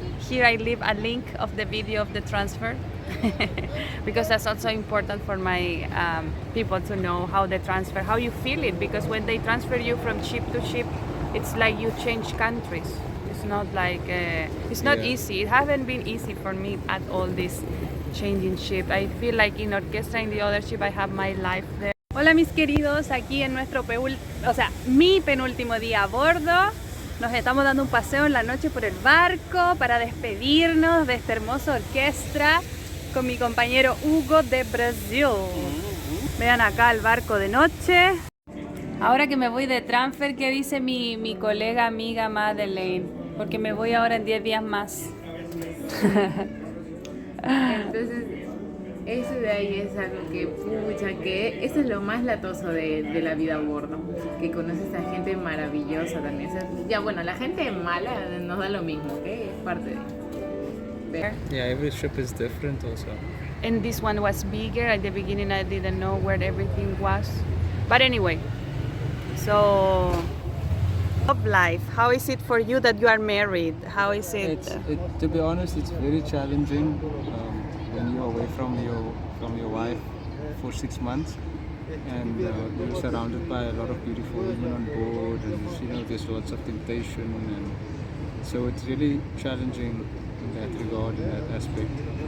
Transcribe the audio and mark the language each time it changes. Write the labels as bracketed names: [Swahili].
[English] Here I leave a link of the video of the transfer because that's also important for my people to know how they transfer, how you feel it, because when they transfer you from ship to ship, it's like you change countries. It's not like it's not Yeah. easy. It hasn't been easy for me at all this changing ship. I feel like in orchestra, in the other ship, I have my life there. [Spanish] Hola mis queridos, aquí en nuestro mi penúltimo día a bordo. Nos estamos dando un paseo en la noche por el barco para despedirnos de esta hermosa orquesta con mi compañero Hugo de Brasil. Vean acá el barco de noche. Ahora que me voy de transfer, ¿qué dice mi colega, amiga Madeleine? Porque me voy ahora en 10 días más. Entonces, eso de ahí es algo que, pucha, que eso es lo más latoso de la vida a bordo, que conoces a gente maravillosa también. O sea, ya bueno, la gente mala nos da lo mismo, ¿ok? Es parte de... Pero, [English] yeah. Every ship is different, also. And this one was bigger. At the beginning I didn't know where everything was. But anyway, so love life. How is it for you that you are married? How is it? To be honest, it's very challenging when you're away from your wife for 6 months, and you're surrounded by a lot of beautiful women on board, and there's lots of temptation, and so it's really challenging in that regard, in that aspect.